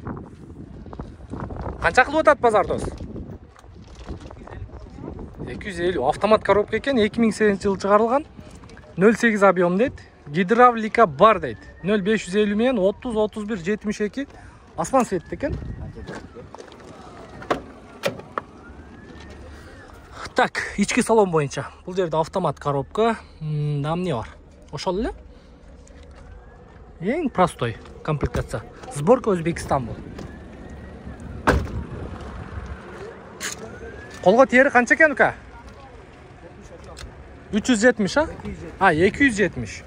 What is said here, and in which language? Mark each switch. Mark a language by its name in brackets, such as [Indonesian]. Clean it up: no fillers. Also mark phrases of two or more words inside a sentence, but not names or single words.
[Kyrgyz] Канча кылып атат базардос? 250. [Russian] Автомат коробка [Kyrgyz] экен, 2008 жылы чыгарылган. 08 объем дейт. гидравлика бар дейт. 0550 менен 30 31 72 асман светті екен. Так, ички салон боюнча. Бул жерде [Russian] автомат коробка, [Kyrgyz] эмне бар? Ошол эле. Эң [Russian] простой комплектация. [Kyrgyz] Сборка Өзбекистан бул. Колго тери канча экен ука? 370, а? 270.